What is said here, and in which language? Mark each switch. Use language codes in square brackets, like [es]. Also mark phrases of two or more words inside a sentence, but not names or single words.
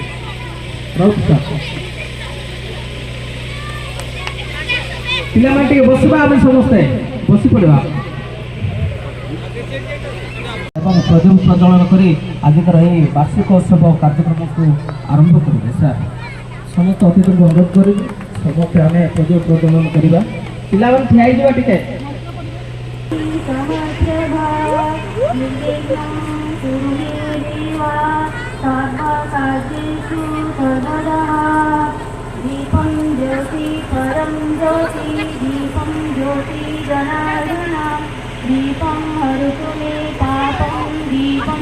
[or] ରାଉତ ସାର୍, ପିଲାମାନେ ଟିକେ ବସିବା, ଆମେ ସମସ୍ତେ ବସି ପଡ଼ିବା ଏବଂ ପ୍ରଦୀପ ପ୍ରଜ୍ୱଳନ କରି ଆଜିର ଏହି ବାର୍ଷିକ ଉତ୍ସବ କାର୍ଯ୍ୟକ୍ରମକୁ ଆରମ୍ଭ କରିବେ। ସାର୍ ସମସ୍ତ ଅତିଥିଙ୍କୁ ଅନୁରୋଧ କରିବି ସମସ୍ତେ ଆମେ ପ୍ରଦୀପ ପ୍ରଜ୍ୱଳନ କରିବା। ପିଲାମାନେ ଠିଆ ହେଇଯିବା ଟିକେ। [sa] दीपं ज्योति परं ज्योति दीपं ज्योति जनार्दना दीपं हरतु मे पापं दीपं